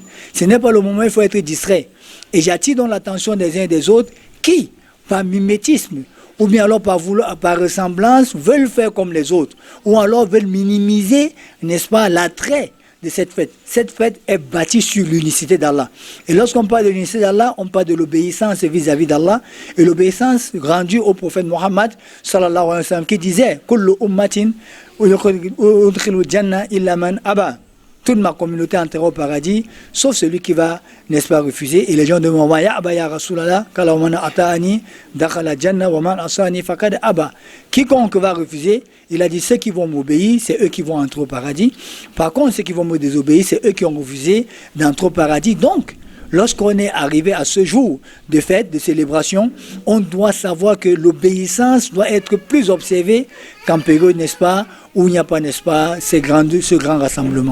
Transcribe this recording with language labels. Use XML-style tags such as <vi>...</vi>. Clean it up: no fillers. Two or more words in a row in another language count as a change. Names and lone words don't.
<fr>Ce n'est pas le moment où il faut être distrait. Et j'attire donc l'attention des uns et des autres qui, par mimétisme, ou bien alors par ressemblance, veulent faire comme les autres, ou alors veulent minimiser, n'est-ce pas, l'attrait de cette fête. Cette fête est bâtie sur l'unicité d'Allah. Et lorsqu'on parle de l'unicité d'Allah, on parle de l'obéissance vis-à-vis d'Allah, et l'obéissance rendue au prophète Mohammed,</fr> <ar>صلى الله عليه وسلم,</ar> <fr>qui disait «</fr> <ar>كل أمتي يدخلون الجنة إلا من أبى</ar> <fr>» toute ma communauté entrera au paradis, sauf celui qui va, n'est-ce pas, refuser. Et les gens demandent,</fr> <ar>يا أبى يا رسول الله، قال ومن أطاعني، دخل الجنة ومن عصاني فقد أبى.</ar> <fr>Quiconque va refuser, il a dit, ceux qui vont m'obéir, c'est eux qui vont entrer au paradis. Par contre, ceux qui vont me désobéir, c'est eux qui ont refusé d'entrer au paradis. Donc, lorsqu'on est arrivé à ce jour de fête, de célébration, on doit savoir que l'obéissance doit être plus observée qu'en période, n'est-ce pas, où il n'y a pas, n'est-ce pas, ce grand rassemblement.</fr>